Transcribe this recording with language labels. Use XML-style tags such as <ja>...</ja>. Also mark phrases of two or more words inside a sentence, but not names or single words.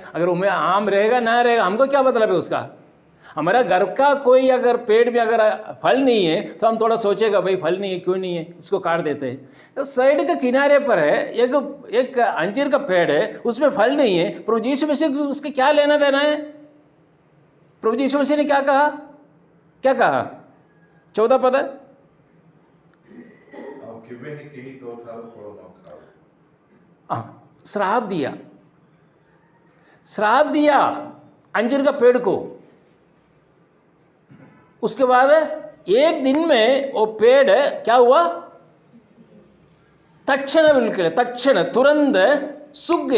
<hi>अगर उनमें आम रहेगा ना रहेगा हमको क्या मतलब है उसका? हमारा घर का कोई अगर पेड़ में अगर फल नहीं है तो हम थोड़ा सोचेगा भाई फल नहीं है, क्यों नहीं है, इसको काट देते हैं। तो साइड के किनारे पर है एक अंजीर का पेड़ है, उसमें फल नहीं है। प्रभु यीशु मसीह को उसके क्या लेना देना है? प्रभु यीशु मसीह ने क्या कहा? 14 पद है।</hi> <or>ଆଉ କେବେ ହିଁ କେହି ତୋ ଠାରୁ ଫଳ ନ ଖାଉ।</or> <hi>श्राप दिया अंजीर का पेड़ को। उसके बाद एक दिन में वो पेड़ क्या हुआ? तक्षण तुरंत सूख गया।</hi>